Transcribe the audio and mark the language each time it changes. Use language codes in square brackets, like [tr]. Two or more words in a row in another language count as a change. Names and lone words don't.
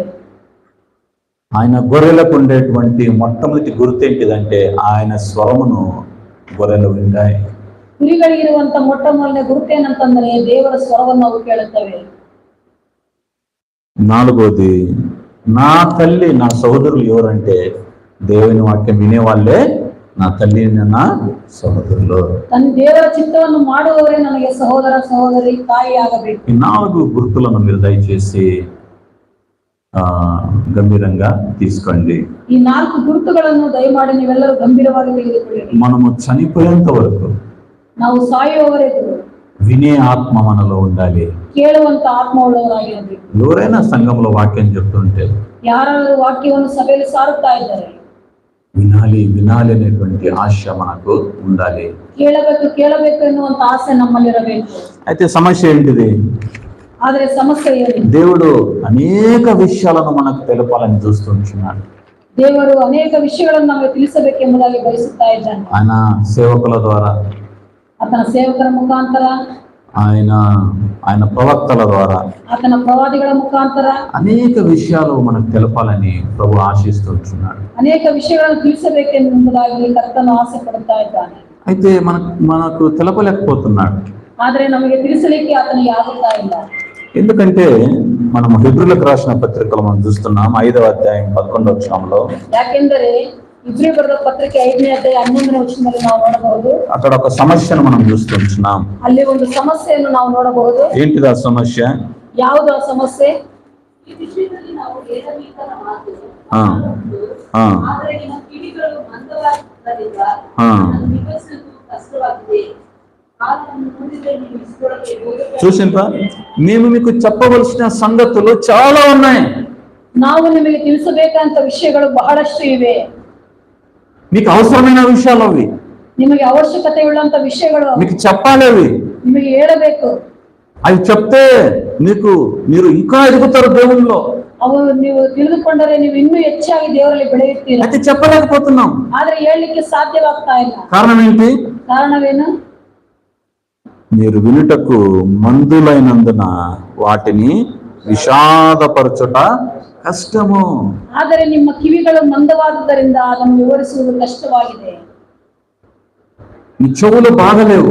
[te] ఆయన గొర్రెలకు ఉండేటువంటి మొట్టమొదటి గుర్తు ఏంటిదంటే ఆయన స్వరమును గొర్రెలు వింటాయి. [kn] ಕುರಿಗಳಿಗಿರುವಂತ ಮೊಟ್ಟ ಮೊದಲನೇ ಗುರುತೇನಂತಂದ್ರೆ ದೇವರ ಸ್ವರವನ್ನು ಅವು ಕೇಳುತ್ತವೆ. [te] 4వది నా తల్లి నా సహోదరులు ఎవరంటే దేవుని వాక్యం వినే వాళ్ళే నా తల్లి నా సహోదరులు. [kn] ತನ್ನ ದೇವರ ಚಿತ್ತವನ್ನು ಮಾಡುವವರೇ ನನಗೆ ಸಹೋದರ ಸಹೋದರಿ ತಾಯಿ ಆಗಬೇಕು. [te] ఈ 4 గుర్తులను మీరు దయచేసి గంభీరంగా తీసుకోండి. [kn] ಈ 4 ಗುರುತುಗಳನ್ನು ದಯಮಾಡಿ ನೀವೆಲ್ಲರೂ ಗಂಭೀರವಾಗಿ ತೆಗೆದುಕೊಳ್ಳಿರಿ. [te] మనము చనిపోయేంత వరకు [kn] ನಾವು ಸಾಯುವವರೆಗೂ [te] వినే ఆత్మ మనలో ఉండాలి. [kn] ಕೇಳುವಂತ ಆತ್ಮವುಳ್ಳವರಾಗಿರಬೇಕು. [te] ఎవరైనా సంఘంలో వాక్యం చెప్తుంటే [kn] ಯಾರಾದರೂ ವಾಕ್ಯವನ್ನು ಸಭೆಯಲ್ಲಿ ಸಾರುತ್ತಾ ಇದ್ದಾರೆ, [te] వినాలి అనేటువంటి ఆశ మనకు ఉండాలి. [kn] ಕೇಳಬೇಕು ಎನ್ನುವಂತ ಆಸೆ ನಮ್ಮಲ್ಲಿರಬೇಕು. [te] అయితే సమస్య ఏంటిది? [kn] ಆದ್ರೆ ಸಮಸ್ಯೆ ಏನು? [te] దేవుడు అనేక విషయాలను మనకు తెలపాలని చూస్తున్నాడు. [kn] ದೇವರು ಅನೇಕ ವಿಷಯಗಳನ್ನು ನಮಗೆ ತಿಳಿಸಬೇಕೆಂಬುದಾಗಿ ಬಯಸುತ್ತಾ ಇದ್ದಾನೆ. [te] ఆయన సేవకుల ద్వారా, [kn] ಆತನ ಸೇವಕರ ಮುಖಾಂತರ, [te] ఆయన ప్రవక్తల ద్వారా, [kn] ಆತನ ಪ್ರವಾದಿಗಳ ಮುಖಾಂತರ [te] అనేక విషయాలు మనకు తెలపాలని ప్రభు ఆశిస్తున్నాడు. [kn] ಅನೇಕ ವಿಷಯಗಳನ್ನು ತಿಳಿಸಬೇಕೆಂಬುದಾಗಿ ಕರ್ತನು ಆಸೆ ಪಡುತ್ತಾ ಇದ್ದಾನೆ. [te] అయితే మనకు తెలపలేకపోతున్నాడు. [kn] ಆದ್ರೆ ನಮಗೆ ತಿಳಿಸಲಿಕ್ಕೆ ಆತನಿಗೆ ಆಗುತ್ತಾ ಇಲ್ಲ. [te] ఎందుకంటే మనం హెబ్రీయులకు రాసిన పత్రికలో మనం చూస్తున్నాం 5వ అధ్యాయం 11వ వచనంలో, [kn] ಯಾಕೆಂದರೆ ಇಬ್ರಿ ಬರೆದ ಪತ್ರಿಕೆ 5ನೇ ಅಧ್ಯಾಯ 11ನೇ ವಚನದಲ್ಲಿ ನಾವು ನೋಡಬಹುದು. [te] అక్కడ ఒక సమస్యను మనం చూస్తున్నాం. [kn] ಅಲ್ಲಿ ಒಂದು ಸಮಸ್ಯೆಯನ್ನು ನಾವು ನೋಡಬಹುದು. [te] ఏంటిది ఆ సమస్య? [kn] ಯಾವುದು ಆ ಸಮಸ್ಯೆ? ಈ ವಿಷಯದಲ್ಲಿ ನಾವು ಏರಬೇಕಾದ ಮಾತು ಹಾ. ಹಾ. ಆದರೆ ನಿಮ್ಮ ಕಿವಿಗಳು ಮಂದವಾಗಿದ್ದರಿಂದ ಹಾ. ಅದನ್ನು ನಿಭಾಯಿಸುವುದು ಕಷ್ಟವಾಗಿದೆ. ಕಾಲವನ್ನು ನೋಡಿದರೆ ನೀವು ಇಸ್ಕೊಳ್ಳಕ್ಕೆ ಯೋಗ್ಯತೆ [te] చూసిండ్రా, మేము మీకు చెప్పవలసిన సంగతులు చాలా ఉన్నాయి. [kn] ನಾವು ನಿಮಗೆ ತಿಳಿಸಬೇಕಂತ ವಿಷಯಗಳು ಬಹಳಷ್ಟು ಇವೆ. [te] మీకు అవసరమైన విషయాలు అవి, [kn] ನಿಮಗೆ ಅವಶ್ಯಕತೆ ಉಳ್ಳಂತ ವಿಷಯಗಳು [te] మీకు చెప్పాలి అవి. [kn] ನಿಮಗೆ ಹೇಳಬೇಕು. [te] అవి చెప్తే మీరు ఇంకా ఎదుగుతారు దేవుల్లో. [kn] ಅವು ನೀವು ತಿಳಿದುಕೊಂಡರೆ ನೀವು ಇನ್ನೂ ಹೆಚ್ಚಾಗಿ ದೇವರಲ್ಲಿ ಬೆಳೆಯುತ್ತೀರಾ. [te] అయితే చెప్పలేకపోతున్నాం. [kn] ಆದ್ರೆ ಹೇಳಲಿಕ್ಕೆ ಸಾಧ್ಯವಾಗ್ತಾ ಇಲ್ಲ. [te] కారణం ఏంటి? [kn] ಕಾರಣವೇನು? [te] మీరు వినుటకు మందులైనందున వాటిని విషాదపరచుట కష్టము. [kn] ಆದರೆ ನಿಮ್ಮ కివిಗಳು మందವಾದುದರಿಂದ ಅದನ್ನು ವಿವರಿಸುವುದು ಕಷ್ಟವಾಗಿದೆ. [te] మీ చెవులు బాగలేవు,